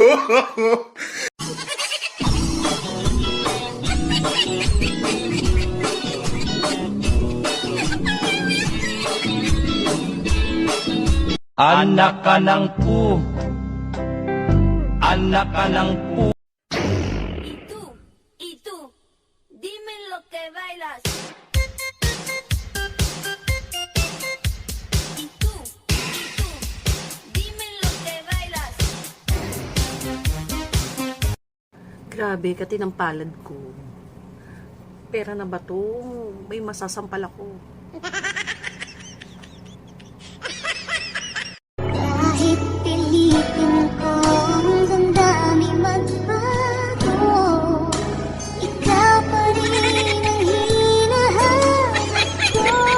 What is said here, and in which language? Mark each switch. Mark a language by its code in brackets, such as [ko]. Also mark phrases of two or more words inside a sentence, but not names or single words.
[tl] Anak ka ng pu. Anak ka ng pu. [es] Y tú, dime lo que bailas. Y tú, dime lo que bailas. [tl] Grabe, kati ng palad ko. Pera na ba to? May masasampal ako. Kahit pilitin ko hanggang dami magbago, ikaw pa rin ang hinahanap ko.